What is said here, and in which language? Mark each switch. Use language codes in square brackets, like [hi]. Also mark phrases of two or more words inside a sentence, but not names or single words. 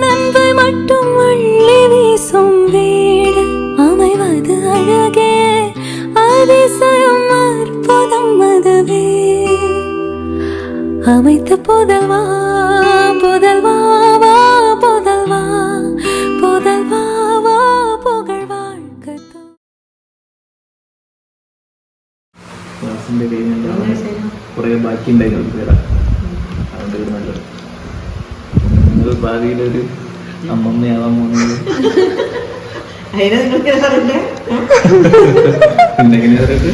[ta] அன்பை மட்டும் அள்ளி வீசும் வீடு அமைவது அழகே, அதிசயம் அற்புதம் அதுவே. அமைத்த புதல்வா புதல்வா வா புதல்வா புதல்வா வா புகழ் வாழ்க்கை. [ml] ക്ലാസ്സിന്റെ കുറെ ബാക്കി ഉണ്ടായിരുന്നു വരാം. അതുകൊണ്ട് ഇത് നല്ലത്. നിങ്ങൾ ഭാവിയിലൊരു അമ്മമ്മയാവാൻ പോകുന്നത് പിന്നെങ്ങനെയാ പറയുന്നത്?